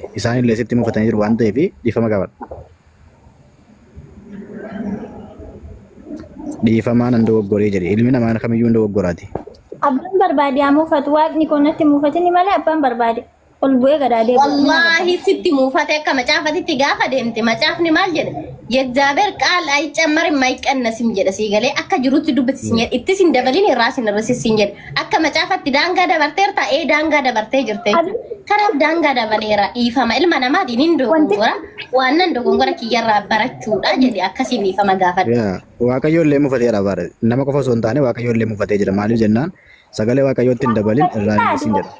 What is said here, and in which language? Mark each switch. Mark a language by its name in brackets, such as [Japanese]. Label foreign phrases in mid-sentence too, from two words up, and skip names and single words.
[Oromo] Isaanillee sitti mufatanii jiru waan ta'eef dhiifama gaafadhu. Dhiifamaa nan dogoggoree jedhe ilmi namaa kamiyyuu dogoggoraati. Abbaan barbaade haa muufatu waaqni kun natti muufatini malee abbaan barbaade ol bu'ee gadaadee. Wallaahi sitti muufate akka macaafatitti gaafa deemte macaafni maal jedhe [Amharic] የእግዚአብሔር ቃል አይጨመርም አይቀነስም [Oromo] jedha siigalee akka jirutti dubbisisin jedhe ittis hin dabalin irraas hin hir'isisin jedhe akka macaafatti daangaa dabarteerta daangaa dabartee jirte kanaaf daangaa dabaleera dhiifama ilma namaatiin hin dogongora waan nan dogongora kiyyarraa barachuudha jedhe akkasiin dhiifama gaafadha. Waaqayyo illee mufateera bara nama qofa osoo hin taane Waaqayyo illee mufatee jira maaliif jennaan sagalee Waaqayyootti hin dabalin irraa hin hir'isin jedha.